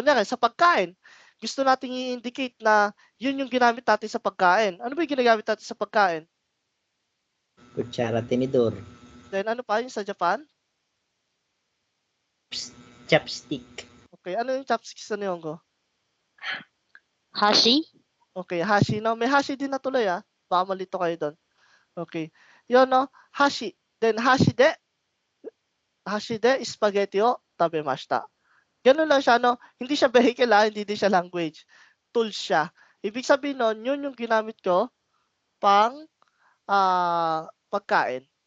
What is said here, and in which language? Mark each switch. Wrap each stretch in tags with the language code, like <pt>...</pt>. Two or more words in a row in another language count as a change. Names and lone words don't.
<tl>Kunyari, sa pagkain, gusto natin i-indicate na yun yung ginamit natin sa pagkain. Ano ba yung ginagamit natin sa pagkain? Kutsara, tinidor. Then, ano pa yung sa Japan? Chopstick. Okay, ano yung chopsticks sa Nihongo? Hashi? Okay, hashi, no? May hashi din na tuloy, Baka malito kayo doon. Okay. Yun, no? Hashi.</tl> <ja>Then, 箸で、スパゲッティを食べました.</ja> <tl>Ganun lang siya, no? Hindi siya vehicle, hindi din siya language. Tools siya. Ibig sabihin nun, yun yung ginamit ko pang pagkain.</tl>